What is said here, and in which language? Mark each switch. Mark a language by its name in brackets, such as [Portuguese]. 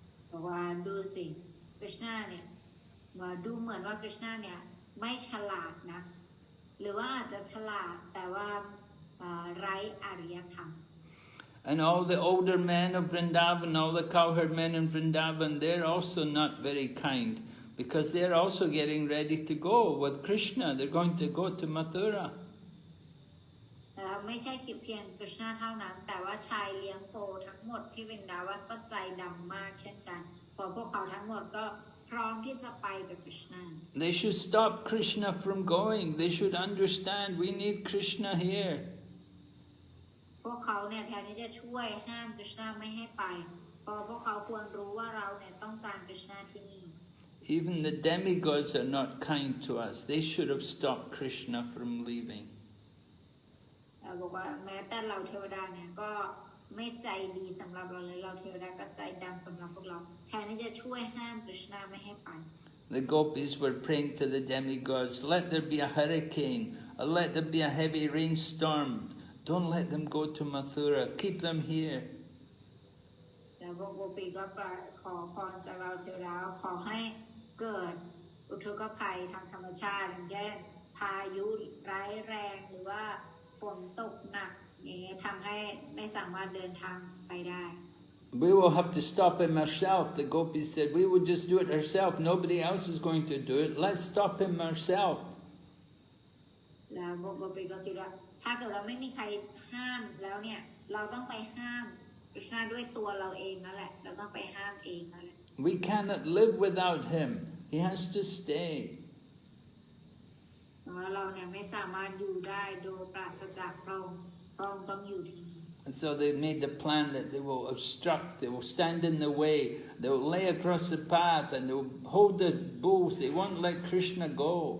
[Thai] บอกว่าดูสิกฤษณาเนี่ยดูเหมือนว่ากฤษณาเนี่ยไม่ฉลาดนะหรือว่าอาจจะฉลาดแต่ว่าไร้อารยธรรม [English] And all the older men of Vrindavan, all the cowherd men in Vrindavan, they're also not very kind, because they're also getting ready to go with Krishna. They're going to go to Mathura. [Thai] ไม่ใช่เพียงกฤษณาเท่านั้นแต่ว่าชายเลี้ยงโคทั้งหมดที่เป็นดาวันก็ใจดำมากเช่นกันเพราะพวกเขาทั้งหมดก็พร้อมที่จะไปกับกฤษณา [English] They should stop Krishna from going. They should understand we need Krishna here. [Thai] พวกเขาเนี่ยแทนที่จะช่วยห้ามกฤษณาไม่ให้ไปเพราะพวกเขาควรรู้ว่าเราเนี่ยต้องการกฤษณาที่นี่ [English] Even the demigods are not kind to us. They should have stopped Krishna from leaving. [Thai] บอกว่าแม้แต่เราเทวดาเนี่ยก็ไม่ใจดีสำหรับเราเลยเราเทวดาก็ใจดำสำหรับพวกเราแทนที่จะช่วยห้ามกฤษณาไม่ให้ไป [English] The gopis were praying to the demigods, let there be a hurricane, or let there be a heavy rainstorm. Don't let them go to Mathura. Keep them here. [Thai] แล้วพวกโกปีก็ขอพรจากเราเทวดาขอให้เกิดอุทกภัยทางธรรมชาติอย่างเช่นพายุร้ายแรงหรือว่าฝนตกหนักอย่างเงี้ยทำให้ไม่สามารถเดินทางไปได้ [English] We will have to stop him ourselves. The gopis said, we will just do it ourselves. Nobody else is going to do it. Let's stop him ourselves. [Thai] แล้วพวกโกปีก็คิดว่าถ้าเกิดเราไม่มีใครห้ามแล้วเนี่ยเราต้องไปห้ามกฤษณาด้วยตัวเราเองนั่นแหละเราต้องไปห้ามเองนั่นแหละ [English] We cannot live without him. He has to stay. [Thai] เราเนี่ยไม่สามารถอยู่ได้โดยปราศจากพระองค์ต้องอยู่ที่นี่ [English] And so they made the plan that they will obstruct, they will stand in the way, they will lay across the path, and they will hold the bulls. They won't let Krishna go.